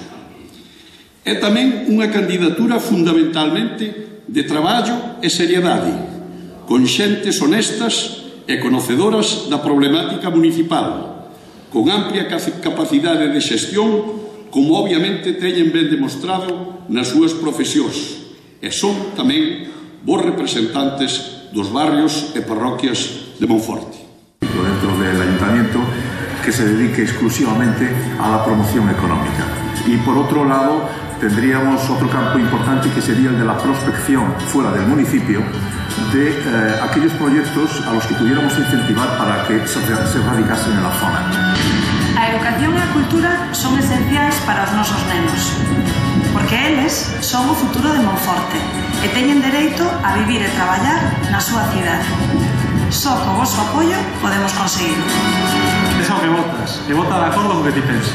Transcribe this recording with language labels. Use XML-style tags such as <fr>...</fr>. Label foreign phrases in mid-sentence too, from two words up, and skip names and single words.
<gl>É tamén unha candidatura fundamentalmente de traballo e seriedade, con xentes honestas e conocedoras da problemática municipal, con amplia capacidade de xestión, como obviamente teñen ben demostrado nas súas profesións, e son tamén bons representantes dos barrios e parroquias de Monforte.</gl> <es>Dentro del ayuntamiento que se dedique exclusivamente a la promoción económica. Y por otro lado, tendríamos otro campo importante que sería el de la prospección fuera del municipio de aquellos proyectos a los que pudiéramos incentivar para que se radicasen en la zona.</es> <gl>A educación e a cultura son esenciais para os nosos nenos, porque eles son o futuro de Monforte e teñen dereito a vivir e traballar na súa cidade. Só co vosso apoio podemos conseguirlo. Pensa o que votas, e vota de acordo co que ti pensas.</gl>